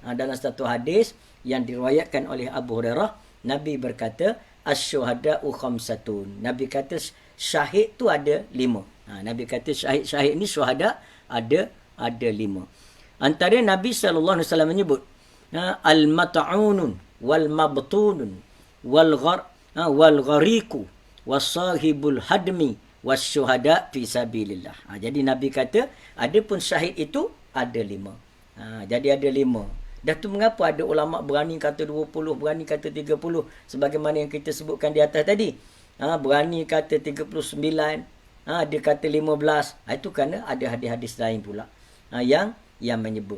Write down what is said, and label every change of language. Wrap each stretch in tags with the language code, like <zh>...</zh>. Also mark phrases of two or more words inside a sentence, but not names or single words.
<ms>Dalam satu hadis yang diriwayatkan oleh Abu Hurairah, Nabi berkata</ms> <ar>الشهداء خمسة.</ar> <ms>Nabi kata syahid tu ada 5. Nabi kata syahid ni syuhada ada 5. Antara Nabi SAW menyebut</ms> <ar>المطعون والمبطون والغريق وصاحب الهدم والشهداء في سبيل الله.</ar> <ms>Jadi Nabi kata adapun syahid itu ada 5. Jadi ada 5. Dah tu mengapa ada ulama berani kata 20, berani kata 30 sebagaimana yang kita sebutkan di atas tadi. Berani kata 39, dia kata 15. Itu kerana ada hadis-hadis lain pula yang menyebut.</ms>